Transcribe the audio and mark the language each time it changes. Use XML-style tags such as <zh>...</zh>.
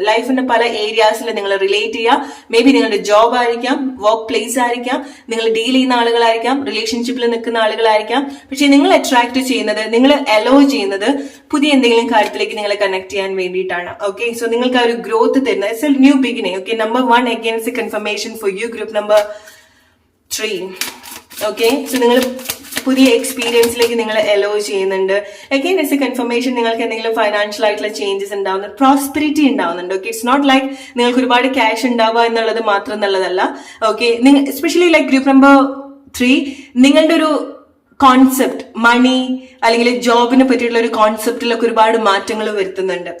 <ml>ലൈഫിന്റെ പല ഏരിയാസിൽ നിങ്ങൾ റിലേറ്റ് ചെയ്യുക. മേ ബി നിങ്ങളുടെ ജോബ് ആയിരിക്കാം, വർക്ക് പ്ലേസ് ആയിരിക്കാം, നിങ്ങൾ ഡീൽ ചെയ്യുന്ന ആളുകളായിരിക്കാം, റിലേഷൻഷിപ്പിൽ നിൽക്കുന്ന ആളുകളായിരിക്കാം. പക്ഷെ നിങ്ങൾ അട്രാക്ട് ചെയ്യുന്നത്, നിങ്ങൾ അലോ ചെയ്യുന്നത് പുതിയ എന്തെങ്കിലും കാര്യത്തിലേക്ക് നിങ്ങളെ കണക്ട് ചെയ്യാൻ വേണ്ടിയിട്ടാണ്. ഓക്കെ, സോ നിങ്ങൾക്ക് ആ ഒരു ഗ്രോത്ത് തരുന്നത്</ml> <en>It's a new beginning. Okay, number 1 again is a confirmation for you, group number 3.</en> <ml>Okay, so നിങ്ങൾ പുതിയ എക്സ്പീരിയൻസിലേക്ക് നിങ്ങൾ അലോ ചെയ്യുന്നുണ്ട്.</ml> <en>again it's a confirmation</en> <ml>നിങ്ങൾക്ക് എന്തെങ്കിലും ഫൈനാൻഷ്യൽ ആയിട്ടുള്ള ചേഞ്ചസ് ഉണ്ടാവുന്നുണ്ട്, പ്രോസ്പെരിറ്റി ഉണ്ടാവുന്നുണ്ട്. ഓക്കെ,</ml> <en>it's not like</en> <ml>നിങ്ങൾക്ക് ഒരുപാട് ക്യാഷ് ഉണ്ടാവുക എന്നുള്ളത് മാത്രം എന്നുള്ളതല്ല. Okay, especially like group number 3 നിങ്ങളുടെ ഒരു കോൺസെപ്റ്റ്, മണി അല്ലെങ്കിൽ ജോബിനെ പറ്റിയുള്ള ഒരു കോൺസെപ്റ്റിലൊക്കെ ഒരുപാട് മാറ്റങ്ങൾ വരുത്തുന്നുണ്ട്.</ml>